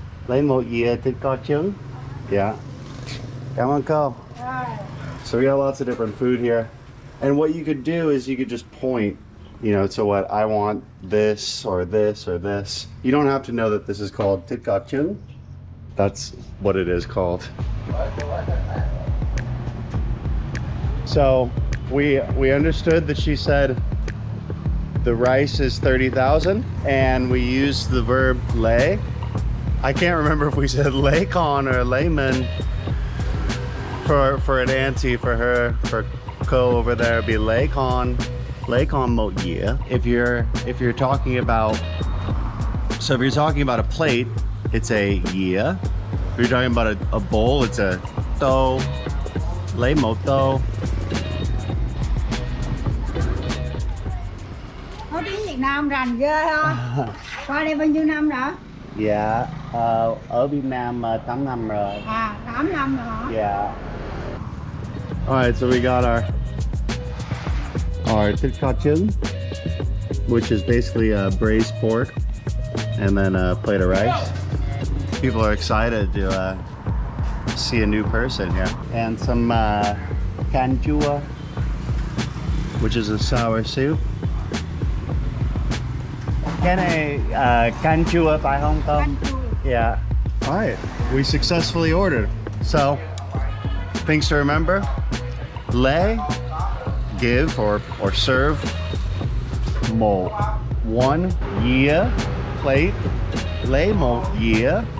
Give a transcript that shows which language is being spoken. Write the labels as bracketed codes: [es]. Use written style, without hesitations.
[vi] Lấy một dĩa thịt kho trứng. Dạ. Cảm ơn cô. [en] So we got lots of different food here. And what you could do is you could just point, you know, to what I want this or this or this. You don't have to know that this is called thịt kho trứng. That's what it is called. So we understood that she said the rice is 30,000 and we use the verb lê. I can't remember if we said lê con or lê mình. For an auntie, for her, for cô over there, it'd be [vi] lê con một dĩa. [en] If you're talking about, so if you're talking about a plate, it's a dĩa. If you're talking about a bowl, it's a tô, [vi] lấy một tô. Có tiếng Việt Nam rành ghê không? Qua đây bao nhiêu năm rồi? Dạ, ở Việt Nam 8 năm rồi. À, 8 năm rồi hả? [en] Yeah. Alright, so we got our thịt kho trứng, which is basically braised pork, and then a plate of rice. People are excited to see a new person here. And some canh chua, which is a sour soup. [vi] Cái này canh chua phải không cô? Canh chua. [en] Yeah. Alright, we successfully ordered. So, things to remember. Lê, give or serve. Một, one. Dĩa, plate. [vi] Lấy một dĩa.